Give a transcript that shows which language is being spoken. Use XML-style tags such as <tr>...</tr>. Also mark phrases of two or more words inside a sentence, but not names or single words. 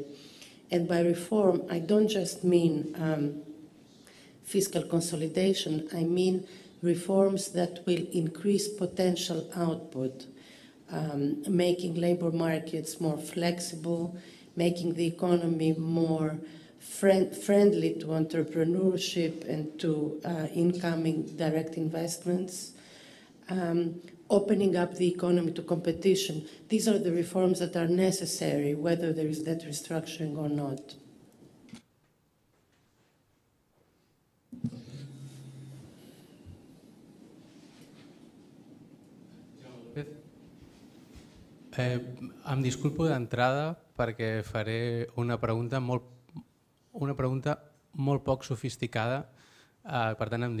<en>And by reform, I don't just mean fiscal consolidation, I mean reforms that will increase potential output, making labor markets more flexible, making the economy more friendly to entrepreneurship and to incoming direct investments, opening up the economy to competition. These are the reforms that are necessary, whether there is debt restructuring or not.</en> <ca>Em disculpo d'entrada perquè faré una pregunta molt poc sofisticada, per tant em</ca>